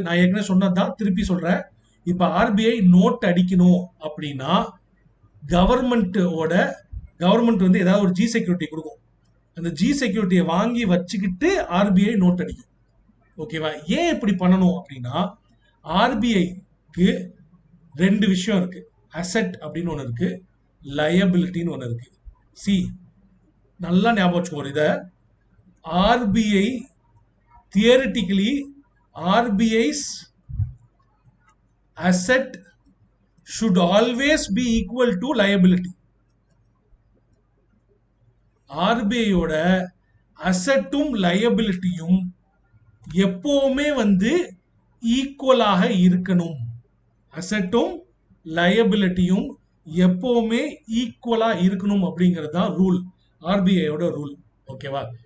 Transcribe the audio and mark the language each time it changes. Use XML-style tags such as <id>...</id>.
<ta>நான் ஏற்கனவே சொன்னதான் திருப்பி சொல்றேன். இப்ப ஆர்பிஐ நோட் அடிக்கணும் அப்படின்னா கவர்மெண்ட் வந்து ஏதாவது ஒரு ஜி செக்யூரிட்டி கொடுக்கும். அந்த ஜி செக்யூரிட்டியை வாங்கி வச்சுக்கிட்டு ஆர்பிஐ நோட் அடிக்கும். ஓகேவா? ஏன் இப்படி பண்ணணும் அப்படின்னா ஆர்பிஐக்கு ரெண்டு விஷயம் இருக்கு. அசெட் அப்படின்னு ஒன்று இருக்கு, லயபிலிட்டின்னு ஒன்று இருக்கு. சி நல்லா ஞாபகம் வச்சுக்கோங்க இதை.</ta> <en>RBI theoretically RBI's asset should always be equal to liability.</en> <ta>ஆர்பிஐயோட அசெட்டும் லயபிலிட்டியும் எப்பவுமே வந்து ஈக்குவலாக இருக்கணும். அசெட்டும் லயபிலிட்டியும் எப்பவுமே ஈக்குவலா இருக்கணும் அப்படிங்கிறது தான் ரூல், ஆர்பிஐயோட ரூல். ஓகேவா?</ta>